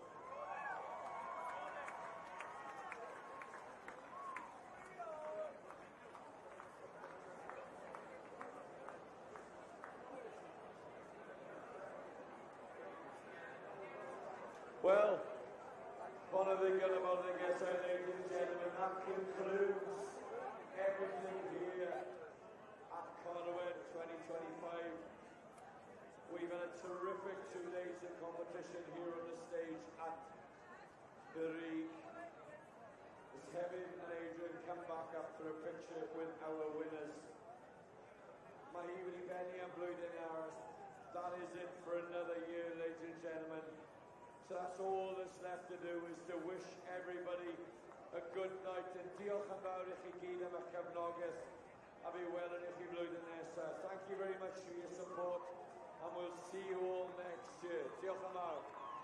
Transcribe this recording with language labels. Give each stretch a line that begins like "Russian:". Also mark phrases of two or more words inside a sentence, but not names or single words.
English: Well, one of the good about the guests, ladies and gentlemen, that concludes everything here at Corwen 2025. We've had a terrific 2 days of competition here on the stage at the Rig. As Kevin and Adrian come back up for a picture with our winners.
Welsh: Mae hi wedi benni am blwyddyn arall.
English: That is it for another year, ladies and gentlemen. So that's all that's left to do, is to wish everybody a good night, and
Welsh: diolch yn fawr i chi gyd am y cefnogaeth, a fi welen i chi blwyddyn nesaf.
English: Thank you very much for your support, and we'll see you all next year.
Welsh: Diolch yn fawr.